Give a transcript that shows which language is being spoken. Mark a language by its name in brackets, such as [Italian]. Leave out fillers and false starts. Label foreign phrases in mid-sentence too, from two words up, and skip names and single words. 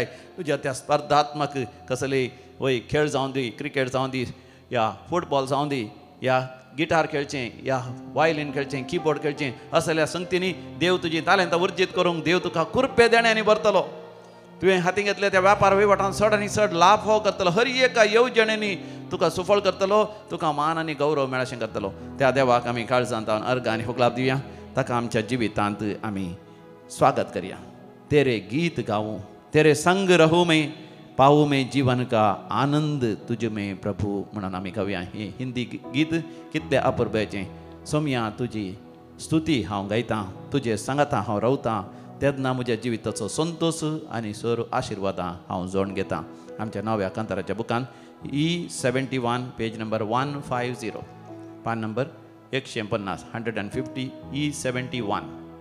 [Konkani] तुज्या त्या स्पर्धात्मक कसले वय खेळ जावं दी, क्रिकेट जावं दी, या फुटबॉल जावं दी, या गिटार खेळचें, या वायलीन खेळचें, कीबोर्ड खेळचें असल्या संगतींनी देव तुजी तालेंतां उर्जीत करूंक देव तुका कुरपे देण्यांनी भरतलो. तुवें हातीन घेतल्या त्या व्यापार वहिवाटांत चड आनी चड लाभ फाव करतलो. हर एका येवजणेनी तुका सुफळ करतलो. तुका मान आनी गौरव मेळशें करतलो. त्या देवाक आमी काळजांत अर्घ आनी होगलाप दिवया. ताका आमच्या जिवितांत आमी स्वागत करिया. [Hindi] तेरे गीत गाऊं, तेरे संग रहूं मैं, पाऊं मैं जीवन का आनंद तुझ में प्रभु [Konkani] म्हणून आमी गावया. हें हिंदी गीत कितलें अपुर्बेचें. सोम्या तुजी स्तुती हांव गायतां, तुजे सांगाता हांव रावतां. तेन्ना म्हज्या जिविताचो संतोष आनी सर्व आशिर्वादां हांव जोडून घेतां. आमच्या नव्या कांताराच्या बुकान E71 [English] page number [Konkani] 150, पान नंबर 150, 150 E71.